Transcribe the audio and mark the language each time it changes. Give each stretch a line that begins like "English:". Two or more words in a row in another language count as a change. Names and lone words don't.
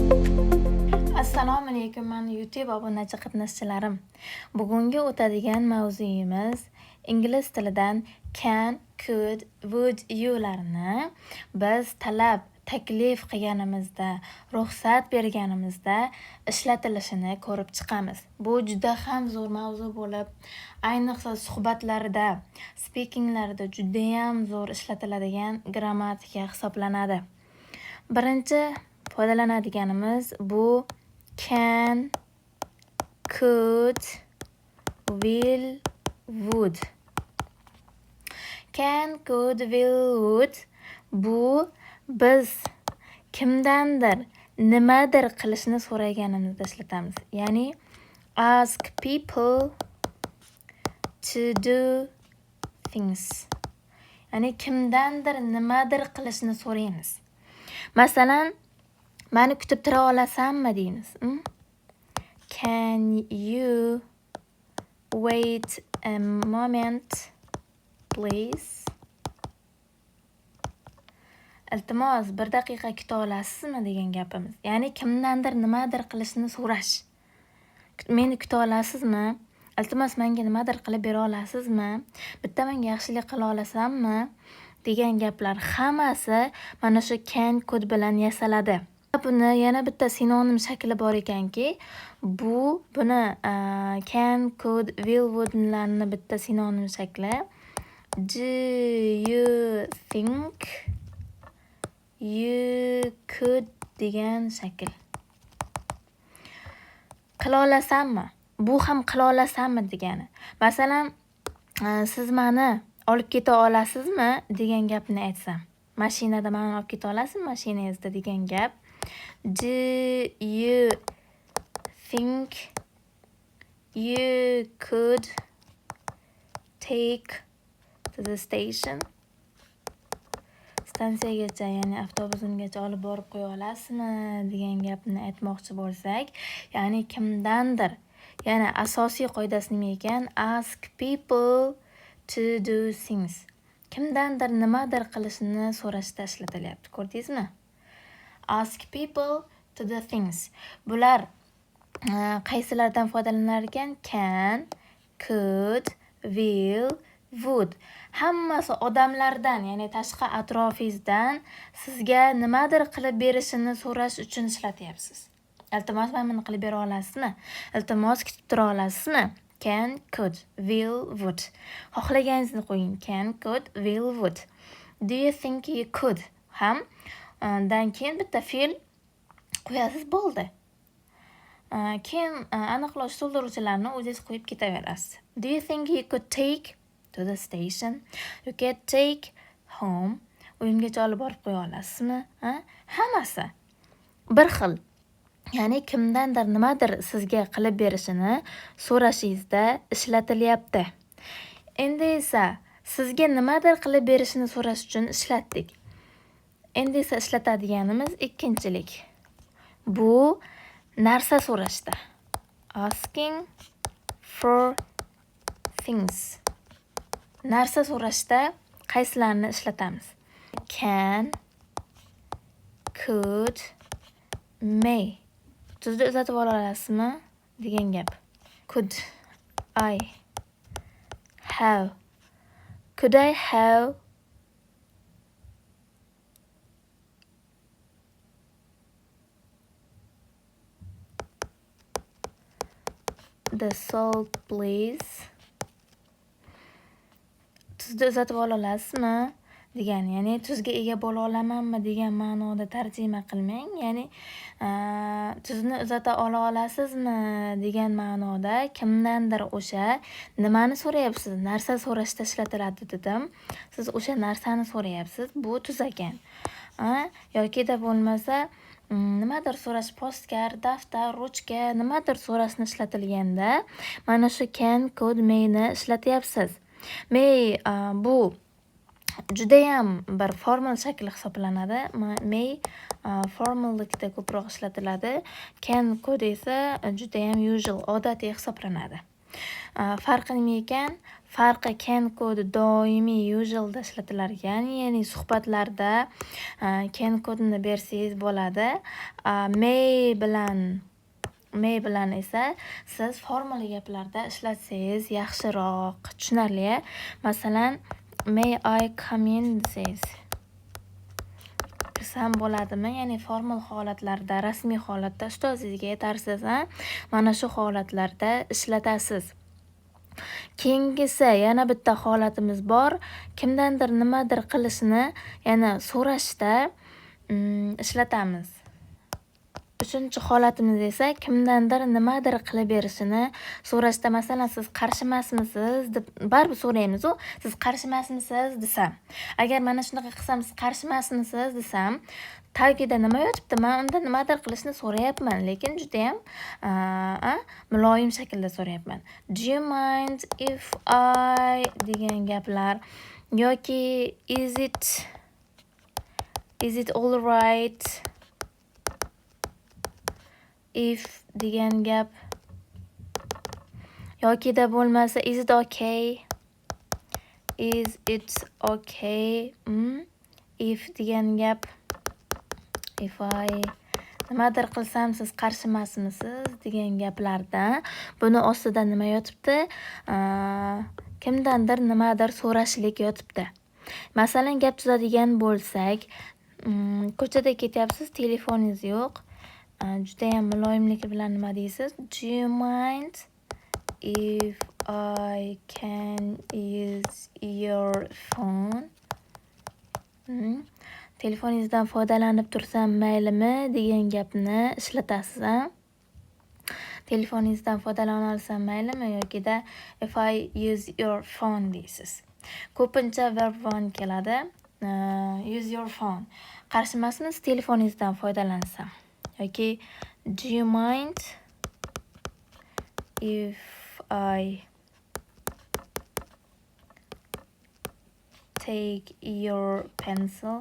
Uzbek: Assalomu alaykum, men YouTube obunachi qatnashchilarim. Bugungi o'tadigan mavzuyimiz ingliz tilidan
English: can, could, would you
Uzbek: larni biz talab, taklif qilganimizda, ruxsat berganimizda ishlatilishini ko'rib chiqamiz. Bu juda ham zo'r mavzu bo'lib, ayniqsa suhbatlarda, speakinglarda juda ham zo'r ishlatiladigan grammatika hisoblanadi. Birinchi foydalanadiganimiz bu
English: can, could, will, would.
Uzbek: Can, could, will, would bu biz kimdandir nimadir qilishni so'raganimizda ishlatamiz.
English: Ya'ni ask people to do things.
Uzbek: Ya'ni kimdandir nimadir qilishni so'raymiz. Masalan, meni kutib tura olasanmi deymiz.
English: Can you wait a moment, please?
Uzbek: Iltimos, bir daqiqa kuta olasizmi degan gapimiz. Ya'ni kimdandir nimadir qilishni so'rash. Meni kuta olasizmi? Iltimos, menga nimadir qilib bera olasizmi? Bitta menga yaxshilik qila olasanmi? degan gaplar hammasi mana shu
English: can, could
Uzbek: bilan yasaladi. Buni yana bitta sinonim shakli bor ekanki, buni
English: can, could, will, would
Uzbek: larni bitta sinonim shakli.
English: Do you think you could
Uzbek: degan shakl. Qila olasanmi? Bu ham qila olasanmi degani. Masalan, siz meni olib keta olasizmi degan gapni aytsam. Mashinada meni olib keta olasizmi mashinangizda degan gap.
English: Do you think you could take to the station?
Uzbek: Stansiyagacha, ya'ni avtobusimgacha olib borib qo'ya olasizmi degan gapni aytmoqchi bo'lsak, ya'ni kimdandir, ya'ni asosiy qoidasi nima ekan?
English: Ask people to do things.
Uzbek: Kimdandir nimadir qilishni so'rashda ishlatilyapti. Ko'rdingizmi?
English: Ask people to do things.
Uzbek: Bular qaysilardan foydalanar ekan?
English: Can, could, will, would.
Uzbek: Hammasi odamlardan, ya'ni tashqi atrofingizdan sizga nimadir qilib berishini so'rash uchun ishlatyapsiz. Iltimos, meni qilib bera olasizmi? Iltimos, kutib tura olasizmi?
English: Can, could, will, would.
Uzbek: Xohlaganingizni qo'ying.
English: Can, could, will, would. Do you think you could?
Uzbek: Ham dan keyin bitta fe'l qo'yasiz, bo'ldi. Keyin aniqlovchi to'ldiruvchilarni o'zingiz qo'yib ketaverasiz.
English: Do you think you could take to the station? You can take home.
Uzbek: Uyimgacha olib borib qo'ya olasizmi? Hammasi bir xil. Ya'ni kimdandir nimadir sizga qilib berishini so'rashingizda ishlatilyapti. Endi esa sizga nimadir qilib berishini so'rash uchun ishlatdik. Endi esa ishlatadiganimiz ikkinchilik. Bu narsa so'rashda.
English: Asking for things.
Uzbek: Narsa so'rashda qaysilarni ishlatamiz?
English: Can, could, may.
Uzbek: Tuzni uzatib ola olasizmi degan gap.
English: Could I have? Could I have the salt, please?
Uzbek: Tuzni uzatib ola olasizmi degan, ya'ni tuzga ega bo'la olamanmi degan ma'noda tarjima qilmang. Ya'ni tuzni uzata ola olasizmi degan ma'noda kimdandir o'sha nimani so'rayapsiz? Narsa so'rashda ishlatiladi dedim. Siz o'sha narsani so'rayapsiz. Bu tuz ekan. Yoki-da bo'lmasa nimadir so'rash, postkar, daftar, ruchka, nimadir so'rashni ishlatilganda mana shu
English: can, could,
Uzbek: mayni ishlatyapsiz. May bu judayam bir formal shakl hisoblanadi. May formallikda ko'proq ishlatiladi.
English: Can, could
Uzbek: esa judayam usual, odatiy hisoblanadi. Farqi nima ekan? Farqi can kodi doimiy usualda ishlatiladigan, ya'ni suhbatlarda can kodini bersangiz bo'ladi. May bilan esa siz formali gaplarda ishlatsangiz yaxshiroq, tushunarli. Masalan,
English: may I come in
Uzbek: desangiz kirsam bo'ladimi? Ya'ni formal holatlarda, rasmiy holatda ustozingizga aytarsiz, mana shu holatlarda ishlatasiz. Keyingisi yana bitta holatimiz bor. Kimdandir nimadir qilishni, yana so'rashda ishlatamiz. Uchinchi holatimiz esa kimdandir nimadir qilib berishini so'rashda, masalan, siz qarshimasmisiz deb baribir so'raymiz-ku, siz qarshimasmisiz desam. Agar mana shunaqa qilsam, siz qarshimasmisiz desam, tagida nima yotibdi? Men undan nimadir qilishni so'rayapman, lekin juda ham muloyim shaklda so'rayapman.
English: Do you mind if I
Uzbek: degan gaplar yoki
English: is it all right if
Uzbek: degan gap yokida bo'lmasa
English: is it okay if
Uzbek: degan gap
English: if I
Uzbek: nimadir qilsam siz qarshimasmisiz degan gaplarda buni ostida nima yotibdi? Kimdandir nimadir so'rashlik yotibdi. Masalan, gap tuzadigan bo'lsak, ko'chada ketyapsiz, telefoningiz yo'q. Juda ham muloyimligi bilan nima deysiz?
English: Do you mind if I can use your phone?
Uzbek: Telefoningizdan foydalanib tursam maylimi degan gapni ishlatasiz. Telefoningizdan foydalana olsam maylimi yokida
English: if I use your phone
Uzbek: deysiz. Ko'pincha verb 1 keladi.
English: Use your phone.
Uzbek: Qarshimasmisiz telefoningizdan foydalansam?
English: yoki do you mind if I take your pencil?